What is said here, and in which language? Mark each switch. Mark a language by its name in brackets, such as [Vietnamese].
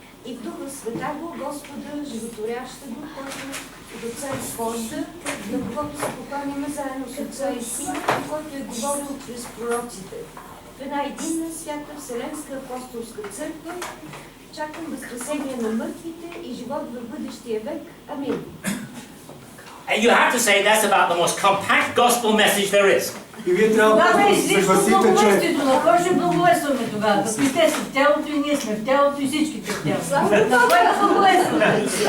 [Bulgarian] И в Духа Света го, Господа, животворяща го, който от Отца изхожда, на когото се покланяме заедно с Отца и Сина, който е говорил чрез пророците. В една единна свята Вселенска апостолска църква чакам възкресение на мъртвите и живот в бъдещия век. Амин. [English] And you have to say that's about the most compact gospel message there is. [Bulgarian] И вие трябва да се съгласите, че... На кой ще благовестваме тогава? Като те са в тялото и ние сме в тялото и всичките в тялото. На кой да благовестваме?